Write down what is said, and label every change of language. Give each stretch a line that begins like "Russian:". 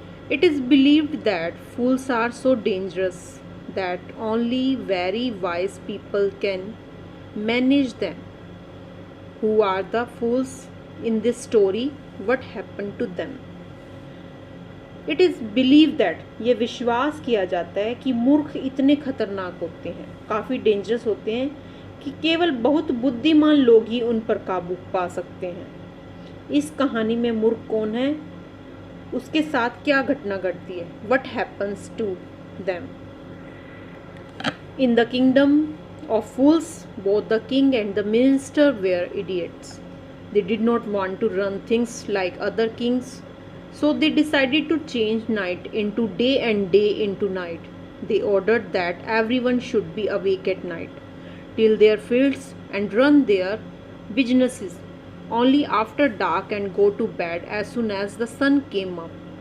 English: It is believed that fools are so dangerous that only very wise people can manage them. Who are the fools in this story? What happened to them? It is believe that,
Hindi: ये विश्वास किया जाता है कि मूर्ख इतने खतरनाक होते हैं, काफ़ी डेंजरस होते हैं कि केवल बहुत बुद्धिमान लोग ही उन पर काबू पा सकते हैं. इस कहानी में मूर्ख कौन है, उसके साथ क्या घटना घटती है.
English: What happens to them. In the kingdom of fools both the king and the minister were idiots. They did not want to run things like other kings. So they decided to change night into day and day into night. They ordered that everyone should be awake at night, till their fields and run their businesses only after dark and go to bed as soon as the sun came up.